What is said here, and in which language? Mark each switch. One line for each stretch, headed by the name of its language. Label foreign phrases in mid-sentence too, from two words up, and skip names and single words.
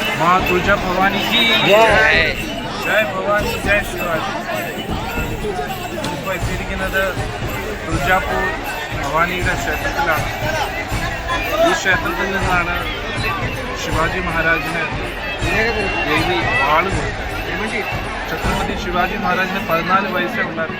Hindi: माँ तुलजा भवानी की जय
Marathi: जय भवानी जय शिवाजी
Malayalam: ഇപ്പോൾ എത്തിയിരിക്കുന്നത് തുൾജാപൂർ ഭവാനിയുടെ ക്ഷേത്രത്തിലാണ്. ഈ ക്ഷേത്രത്തിൽ നിന്നാണ് ശിവാജി മഹാരാജിന് ദേവി വാള് കൊടുത്തത്. ഛത്രപതി ശിവാജി മഹാരാജിന് 14 വയസ്സേ ഉണ്ടായിരുന്നു.